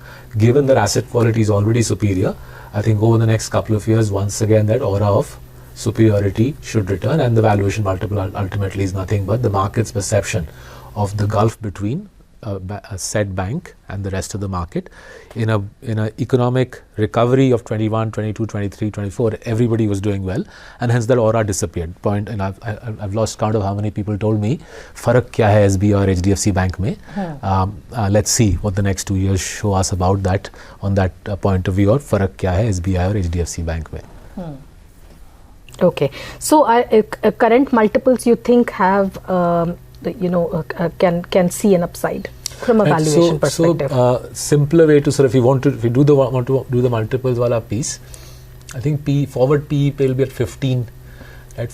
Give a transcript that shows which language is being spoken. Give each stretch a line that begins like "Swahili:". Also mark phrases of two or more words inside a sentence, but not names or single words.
English: Given their asset quality is already superior, I think over the next couple of years, once again, that aura of superiority should return, and the valuation multiple ultimately is nothing but the market's perception of the gulf between a said bank and the rest of the market. In a economic recovery of 21, 22, 23, 24, everybody was doing well, and hence that aura disappeared. And I've lost count of how many people told me,
Hindi: "Farak kya hai SBI or HDFC Bank mein?"
English: Let's see what the next 2 years show us about that, on that point of view, or
Hindi: farak kya hai SBI or HDFC Bank mein.
English: Okay, so current multiples you think have can see an upside from a valuation perspective. So simpler way to if you want to do the multiples wala piece, I think forward PE will be at 15, right?